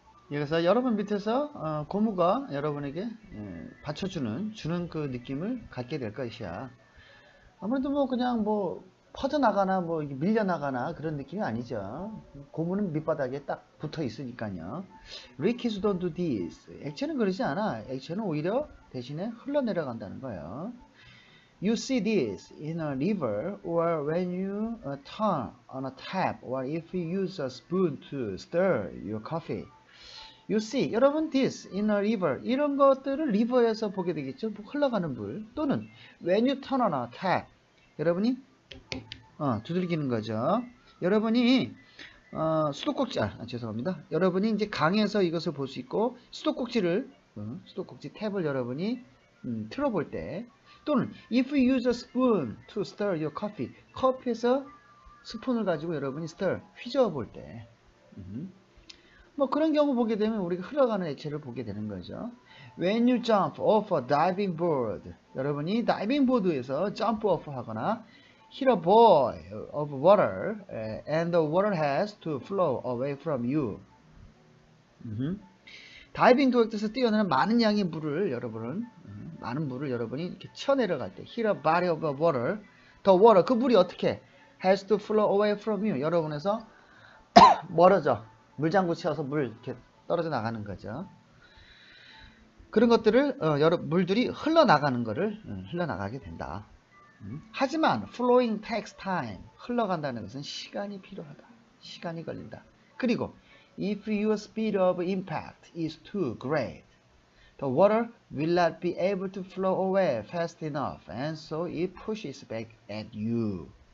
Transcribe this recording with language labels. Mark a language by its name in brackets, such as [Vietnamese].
[Korean] 여기서 여러분 밑에서 고무가 여러분에게 받쳐주는 그 느낌을 갖게 될 것이야. 아무래도 뭐 그냥 뭐 퍼져나가나 뭐 밀려나가나 그런 느낌이 아니죠. 고무는 밑바닥에 딱 붙어 있으니까요. [English] Liquids don't do this. [Korean] 액체는 그러지 않아. 액체는 오히려 대신에 흘러내려간다는 거예요. [English] You see this in a river or when you turn on a tap or if you use a spoon to stir your coffee. You see, 여러분, this in a river. [Korean] 이런 것들을 리버에서 보게 되겠죠. 흘러가는 물. [English] 또는 when you turn on a tap. [Korean] 여러분이 두들기는 거죠. 여러분이 수도꼭지, 죄송합니다. 여러분이 이제 강에서 이것을 볼 수 있고 수도꼭지 탭을 여러분이 틀어볼 때, 또는 [English] if you use a spoon to stir your coffee. [Korean] 커피에서 스푼을 가지고 여러분이 stir, 휘저어 볼 때. 뭐 그런 경우 보게 되면 우리가 흘러가는 액체를 보게 되는 거죠. [English] When you jump off a diving board. [Korean] 여러분이 다이빙 보드에서 [English] jump off 하거나 hit a ball of water and the water has to flow away from you. [Korean] 다이빙 도역에서 뛰어내는 많은 양의 물을 여러분이 이렇게 쳐내려갈 때 [English] hit a body of water. The water, [Korean] 그 물이 어떻게 [English] has to flow away from you. [Korean] 여러분에서 멀어져. 물장구 채워서 물 이렇게 떨어져 나가는 거죠. 그런 것들을 물들이 흘러나가게 된다. [English] 하지만 flowing takes time. [Korean] 흘러간다는 것은 시간이 필요하다. 시간이 걸린다. [English] 그리고 if your speed of impact is too great, the water will not be able to flow away fast enough, and so it pushes back at you.